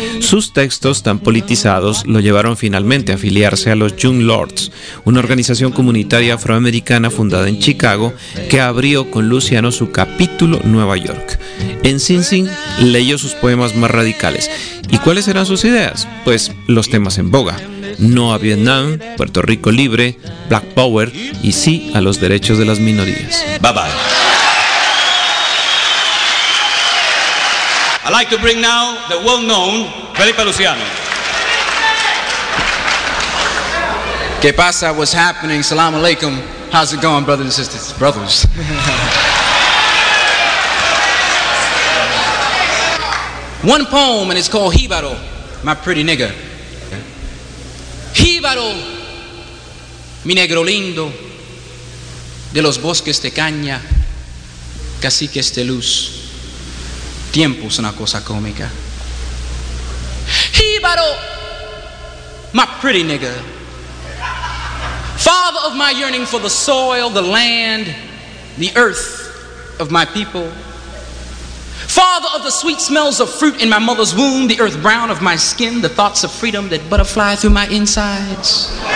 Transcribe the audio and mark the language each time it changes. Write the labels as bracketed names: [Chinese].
[Spanish] Sus textos tan politizados lo llevaron finalmente a afiliarse a los Young Lords, una organización comunitaria afroamericana fundada en Chicago que abrió con Luciano su capítulo Nueva York. En Sing Sing leyó sus poemas más radicales. ¿Y cuáles eran sus ideas? Pues los temas en boga: no a Vietnam, Puerto Rico libre, Black Power y sí a los derechos de las minorías. [English] Bye bye. I'd like to bring now the well-known Felipe Luciano. [Spanish] ¿Qué pasa? [English] What's happening? [Arabic] Salam alaikum. [English] How's it going, brothers and sisters? Brothers. One poem, and it's called Jíbaro, My Pretty Nigger. [Spanish] Jíbaro, mi negro lindo, de los bosques de caña, caciques de luz. Tiempo es una cosa cómica. [English] Jíbaro, my pretty nigga, father of my yearning for the soil, the land, the earth of my people, father of the sweet smells of fruit in my mother's womb, the earth brown of my skin, the thoughts of freedom that butterfly through my insides.